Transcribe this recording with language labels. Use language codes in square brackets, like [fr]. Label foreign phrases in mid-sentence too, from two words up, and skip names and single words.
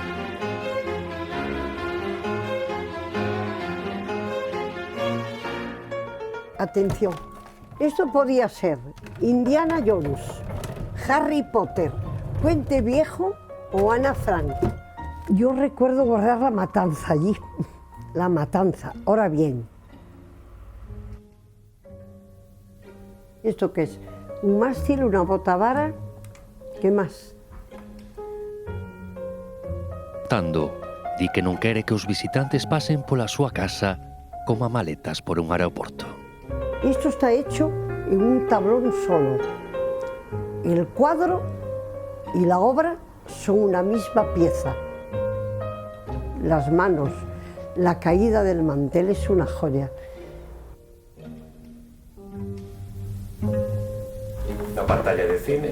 [es] Atención, esto podía ser Indiana Jones, Harry Potter, Puente Viejo o Ana Frank. Yo recuerdo guardar la matanza allí, la matanza. Ahora bien, ¿esto qué es? Un mástil, una botavara, ¿qué más? [gl] Tando di que non quere que os visitantes pasen pola súa casa como maletas por un aeroporto. [es] Esto está hecho en un tablón solo. El cuadro y la obra son una misma pieza. Las manos, la caída del mantel es una joya. Una pantalla de cine.